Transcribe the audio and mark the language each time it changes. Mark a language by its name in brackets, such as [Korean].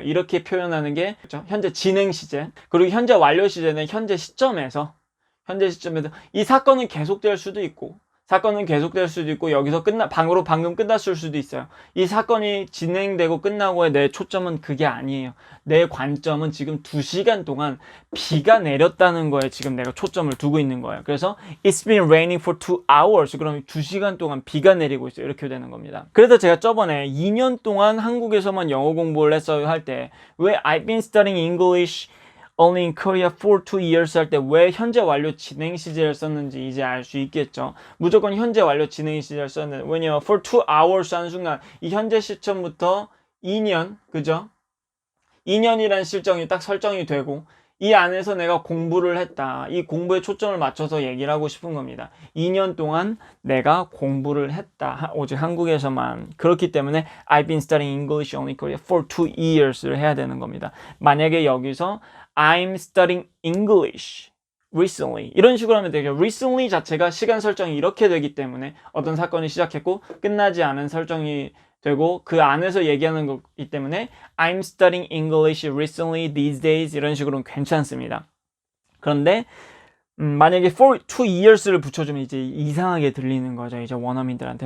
[Korean] 이렇게 표현하는 게 그렇죠? 현재 진행 시제. 그리고 현재 완료 시제는 현재 시점에서 이 사건은 계속될 수도 있고 여기서 방금 끝났을 수도 있어요. 이 사건이 진행되고 끝나고의 내 초점은 그게 아니에요. 내 관점은 지금 2시간 동안 비가 내렸다는 거에 지금 내가 초점을 두고 있는 거예요. 그래서 [English] It's been raining for 2 hours. [Korean] 그럼 2시간 동안 비가 내리고 있어요. 이렇게 되는 겁니다. 그래서 제가 저번에 2년 동안 한국에서만 영어 공부를 했어요 할 때 왜 [English] I've been studying English only in Korea for 2 years [Korean] 할 때 왜 현재 완료 진행 시제를 썼는지 이제 알 수 있겠죠. 무조건 현재 완료 진행 시제를 썼는데 왜냐면 for 2 hours 하는 순간 이 현재 시점부터 2년, 그죠? 2년이라는 실정이 딱 설정이 되고 이 안에서 내가 공부를 했다. 이 공부에 초점을 맞춰서 얘기를 하고 싶은 겁니다. 2년 동안 내가 공부를 했다. 오직 한국에서만. 그렇기 때문에 [English] I've been studying English only Korea for 2 years [Korean] 를 해야 되는 겁니다. 만약에 여기서 I'm studying English recently 이런 식으로 하면 되죠. recently 자체가 시간 설정이 이렇게 되기 때문에 어떤 사건이 시작했고 끝나지 않은 설정이 되고 그 안에서 얘기하는 거기 때문에 [English] I'm studying English recently these days [Korean] 이런 식으로는 괜찮습니다. 그런데 만약에 for 2years를 붙여주면 이제 이상하게 들리는 거죠. 이제 원어민들한테.